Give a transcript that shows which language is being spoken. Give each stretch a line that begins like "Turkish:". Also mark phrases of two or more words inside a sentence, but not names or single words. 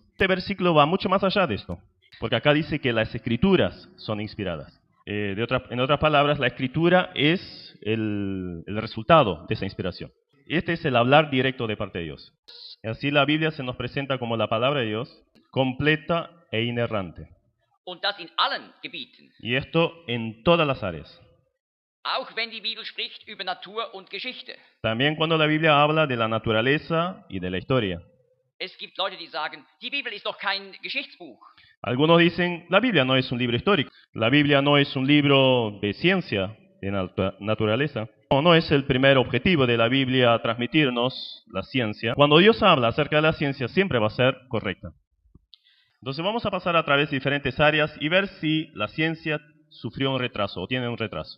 Spanish: Este versículo va mucho más allá de esto, porque acá dice que las escrituras son inspiradas. En otras palabras, la escritura es el resultado de esa inspiración. Este es el hablar directo de parte de Dios. Así la Biblia se nos presenta como la palabra de Dios, completa e inerrante.
German: Und das in allen Gebieten.
Spanish: Y esto en todas las áreas.
German: Auch wenn die Bibel spricht über Natur und Geschichte.
Spanish: También cuando la Biblia habla de la naturaleza y de la historia.
German: Es gibt Leute, die sagen, die Bibel ist doch kein Geschichtsbuch.
Spanish: Algunos dicen, la Biblia no es un libro histórico. La Biblia no es un libro de ciencia, de naturaleza. No es el primer objetivo de la Biblia transmitirnos la ciencia. Cuando Dios habla acerca de la ciencia, siempre va a ser correcta. Entonces vamos a pasar a través de diferentes áreas y ver si la ciencia sufrió un retraso o tiene un retraso.